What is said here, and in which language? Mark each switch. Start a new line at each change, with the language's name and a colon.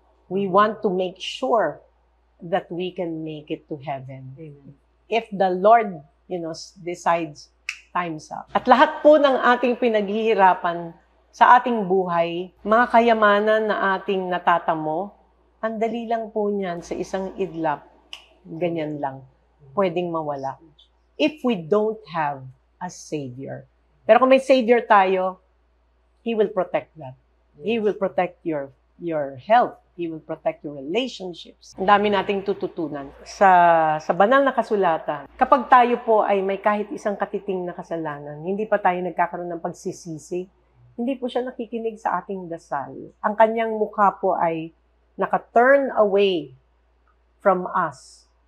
English: We want to make sure that we can make it to heaven. Amen. If the Lord, decides time's up.
Filipino: At lahat po ng ating pinaghihirapan sa ating buhay, mga kayamanan na ating natatamo, ang dali lang po niyan sa isang idlap. Ganyan lang. Pwedeng mawala.
English: If we don't have a Savior.
Filipino: Pero kung may Savior tayo,
English: He will protect that. He will protect your health. He will protect your relationships.
Filipino: Ang dami nating tututunan sa banal na kasulatan. Kapag tayo po ay may kahit isang katiting na kasalanan, hindi pa tayo nagkakaroon ng pagsisisi, hindi po siya nakikinig sa ating dasal. Ang kanyang mukha po ay naka-
English: turn away from us.